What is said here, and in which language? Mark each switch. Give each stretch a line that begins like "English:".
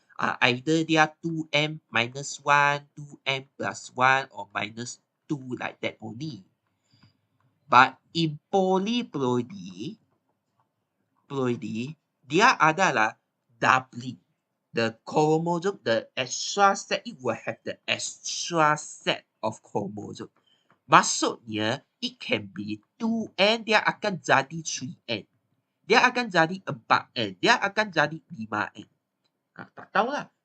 English: Either dia 2M minus 1, 2M plus 1 or minus 2 like that only.
Malay: But in polyploidy dia adalah doubling.
English: The chromosome, the extra set, it will have the extra set of chromosome.
Malay: Maksudnya,
English: it can be 2N,
Malay: dia akan jadi 3N. Dia akan jadi 4N. Dia akan jadi 5N. Tak tahulah.